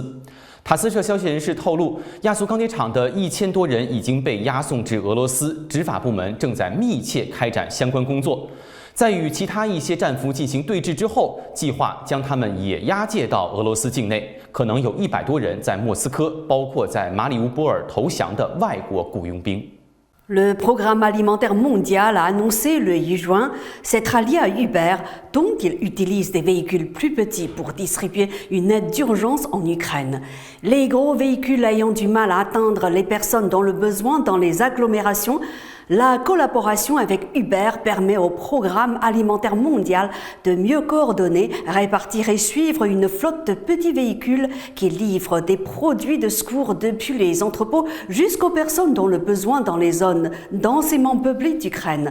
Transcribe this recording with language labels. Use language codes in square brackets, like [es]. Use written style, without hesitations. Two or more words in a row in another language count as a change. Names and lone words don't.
[zh] 塔斯社消息人士透露，亚速钢铁厂的1000多人已经被押送至俄罗斯，执法部门正在密切开展相关工作。在与其他一些战俘进行对峙之后，计划将他们也押解到俄罗斯境内，可能有100多人在莫斯科，包括在马里乌波尔投降的外国雇佣兵。 [fr] Le Programme alimentaire mondial a annoncé le 8 juin s'être allié à Uber, dont il utilise des véhicules plus petits pour distribuer une aide d'urgence en Ukraine. Les gros véhicules ayant du mal à atteindre les personnes dans le besoin dans les agglomérations, la collaboration avec Uber permet au Programme alimentaire mondial de mieux coordonner, répartir et suivre une flotte de petits véhicules qui livrent des produits de secours depuis les entrepôts jusqu'aux personnes dans le besoin dans les zones densément peuplées d'Ukraine.